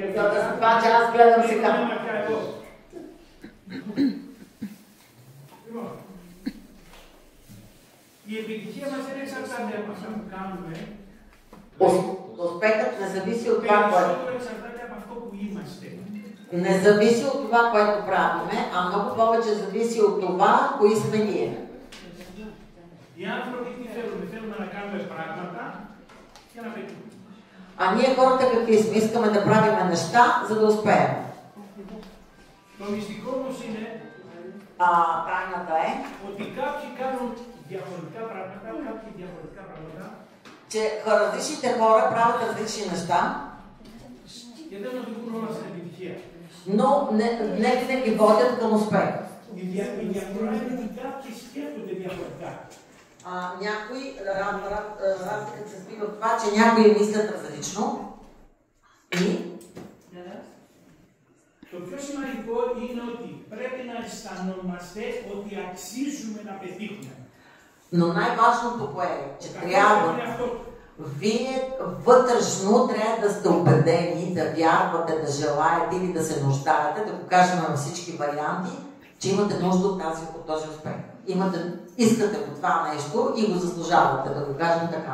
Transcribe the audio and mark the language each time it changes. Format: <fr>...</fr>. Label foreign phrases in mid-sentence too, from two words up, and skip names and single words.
<bg>това, че аз гледам сега.</bg> <el>Η επιτυχία μας δεν εξαρτάται από αυτά που κάνουμε.</el> <bg>Успехът не зависи от това, което...</bg> <el>εξαρτάται από αυτό που είμαστε.</el> <bg>Не зависи от това, което правиме, а много повече зависи от това, кои сме ние.</bg> <el>Οι άνθρωποι τι θέλουμε, θέλουμε να κάνουμε πράγματα και να πετύχουμε.</el> <bg>А ние хората какви сме? Искаме да правиме неща, за да успеем.</bg> <el>Το μυστικό όμως είναι</el> <bg>τайната е,</bg> <el>ότι κάποιοι κάνουν διαφορετικά πράγματα, κάποιοι διαφορετικά πράγματα,</el> <bg>че различните хора правят различни неща,</bg> <el>και δεν οδηγούν όλα στην επιτυχία.</el> <bg>Но не винаги водят към успех.</bg> <el>Η διαφορά είναι ότι κάποιοι σκέφτονται διαφορετικά.</el> <bg>Някои разликата се състои в това, че някои мислят различно. И</bg> <el>το πιο σημαντικό είναι ότι πρέπει να αισθανόμαστε ότι αξίζουμε να πετύχουμε.</el> <bg>Но най-важното е, че трябва вие вътрешно трябва да сте убедени, да вярвате, да желаете или да се нуждаете, да го кажем на всички варианти, че имате нужда от този успех. Искате го това нещо и го заслужавате, да го кажем така.</bg>